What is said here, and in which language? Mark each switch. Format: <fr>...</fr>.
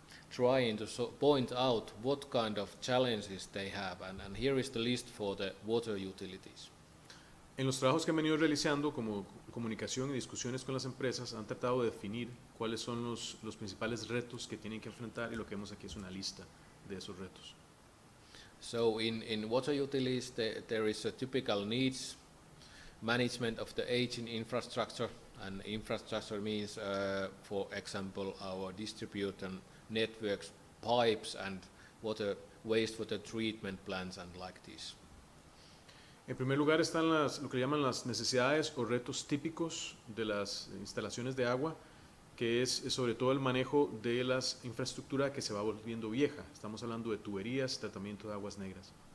<en>trying to point out what kind of challenges they have, and here is the list for the water utilities.</en> <es>En los trabajos que han venido realizando como comunicación y discusiones con las empresas han tratado de definir cuáles son los principales retos que tienen que enfrentar y lo que vemos aquí es una lista de esos retos.</es> <en>So in water utilities there is a typical needs management of the aging infrastructure, and infrastructure means for example our distribution networks, pipes and wastewater treatment plants and like this.</en> <es>En primer lugar están lo que llaman las necesidades o retos típicos de las instalaciones de agua, que es sobre todo el manejo de la infraestructura que se va volviendo vieja. Estamos hablando de tuberías, tratamiento de aguas negras.</es>